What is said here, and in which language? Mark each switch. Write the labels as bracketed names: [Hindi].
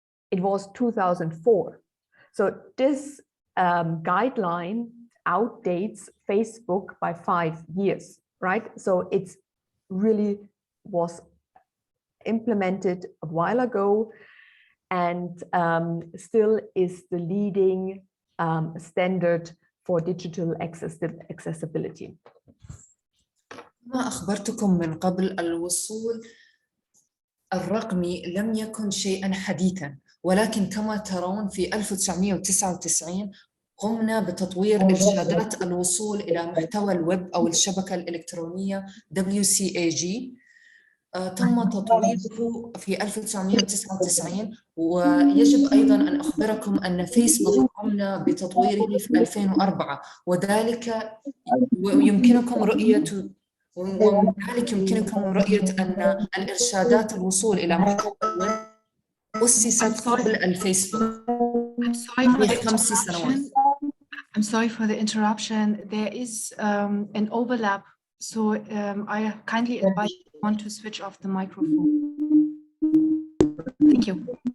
[English] It was 2004. So this guideline outdates Facebook by 5 years, right? So it's really was implemented a while ago and still is the leading standard for digital accessibility. [Arabic] ما أخبرتكم من قبل، الوصول الرقمي لم يكن شيئاً حديثاً، ولكن كما ترون في 1999 قمنا بتطوير إرشادات الوصول إلى محتوى الويب أو الشبكة الإلكترونية WCAG. تم تطويره في 1999، ويجب أيضاً أن أخبركم أن فيسبوك قمنا بتطويره في 2004، وذلك يمكنكم رؤية ومن ذلك يمكنكم رؤية أن الإرشادات الوصول إلى محتوى الويب أسست قبل الفيسبوك ب5 سنوات. [English] I'm sorry for the interruption. There is an overlap, so I kindly invite everyone to switch off the microphone. Thank you.